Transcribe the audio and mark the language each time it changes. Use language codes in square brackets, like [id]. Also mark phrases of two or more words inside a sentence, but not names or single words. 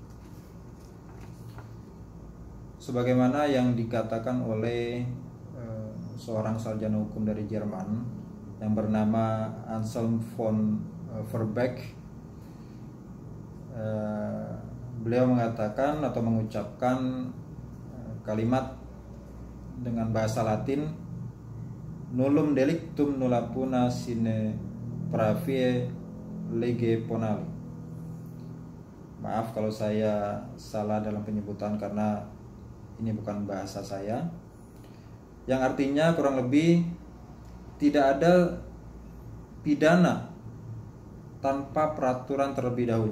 [id] Sebagaimana yang dikatakan oleh seorang sarjana hukum dari Jerman yang bernama Anselm von Verbeek. Beliau mengatakan atau mengucapkan kalimat dengan bahasa Latin, [la] nullum delictum nulla puna sine pravie lege ponali. [id] Maaf kalau saya salah dalam penyebutan karena ini bukan bahasa saya. Yang artinya kurang lebih, tidak ada pidana tanpa peraturan terlebih dahulu.